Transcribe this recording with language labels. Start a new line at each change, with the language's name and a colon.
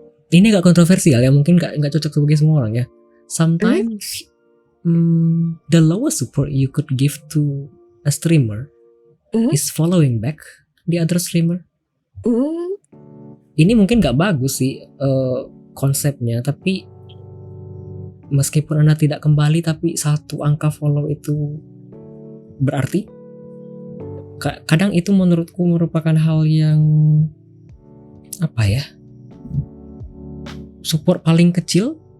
Indonesian: Ini gak kontroversial ya, mungkin gak cocok sebagai semua orang ya.
English: Sometimes the lowest support you could give to a streamer is following back the other streamer.
Indonesian: Ini mungkin gak bagus sih konsepnya, tapi meskipun Anda tidak kembali tapi satu angka follow itu berarti. Kadang itu menurutku merupakan hal yang apa ya, support paling kecil.